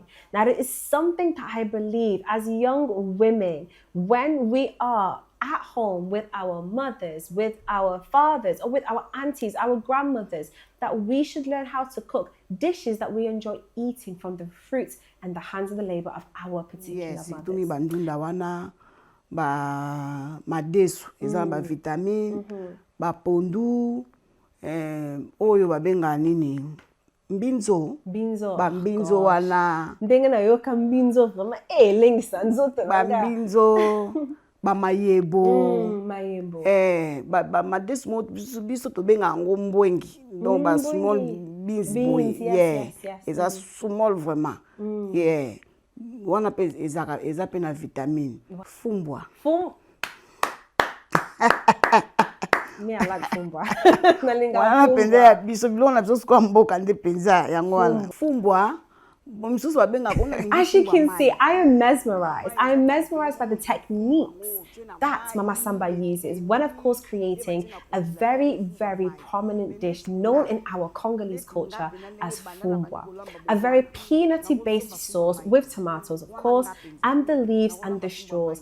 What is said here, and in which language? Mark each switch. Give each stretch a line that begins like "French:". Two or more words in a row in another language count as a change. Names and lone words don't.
English: Now, it is something that I believe as young women, when we are at home with our mothers, with our fathers, or with our aunties, our grandmothers, that we should learn how to cook dishes that we enjoy eating from the fruits and the hands of the labor of our particular mothers. Yes,
Lingala: bandunda wana ba madesu eza ba vitamine, ba pondu, oyo babenga nini? Mbinzo. Ba mbinzo wana. Ndenga na yoka mbinzo mama lengisa nzoto. Ba mbinzo. Ba mayebo. Mayebo. Ba madesu biso to benga ngombwengi.
English: Donc ba small beans boy. Yes. It's a small vraiment. Yeah.
Lingala: Wana pe eza pe na vitamine. Fumbwa.
English: Me, I like fumbwa.
Lingala: Wana pende ya biso bilona biso kwa mboka nde penza yango wana. Fumbwa.
English: As you can see, I am mesmerized. I am mesmerized by the techniques that Mama Samba uses when, of course, creating a very, very prominent dish known in our Congolese culture as fumbwa. A very peanutty-based sauce with tomatoes, of course, and the leaves and the straws.